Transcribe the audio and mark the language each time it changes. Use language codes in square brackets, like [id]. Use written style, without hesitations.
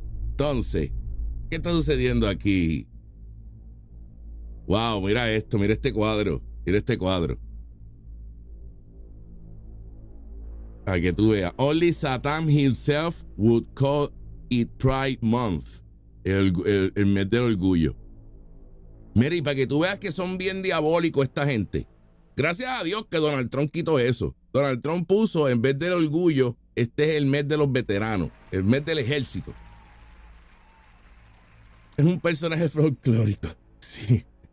[es] Entonces, ¿qué está sucediendo aquí? Wow, mira esto, mira este cuadro. A que tú veas. [en] Only Satan himself would call it Pride Month. [es] El mes del orgullo. Mira, y para que tú veas que son bien diabólicos esta gente. Gracias a Dios que Donald Trump quitó eso. Donald Trump puso, en vez del orgullo, este es el mes de los veteranos. El mes del ejército. Es un personaje folclórico. Sí.